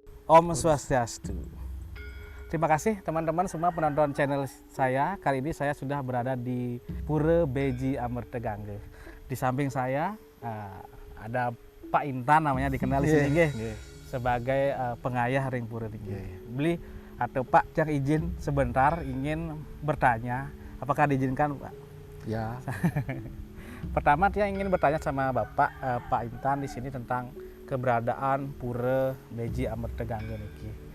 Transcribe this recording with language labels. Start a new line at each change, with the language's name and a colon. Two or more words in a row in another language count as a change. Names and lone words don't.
Balinese: Om Swastiastu.
Indonesian: Terima kasih teman-teman semua penonton channel saya. Kali ini saya sudah berada di Pura Beji Amertegangge. Di samping saya ada Pak Intan, namanya dikenal di sini sebagai pengayah
Balinese: ring pura
Indonesian: tinggi. Beli atau Pak yang izin sebentar ingin bertanya, apakah diizinkan Pak? Ya. Pertama dia ingin bertanya sama Bapak Pak Intan di sini tentang keberadaan Pura Beji Amertegangge niki.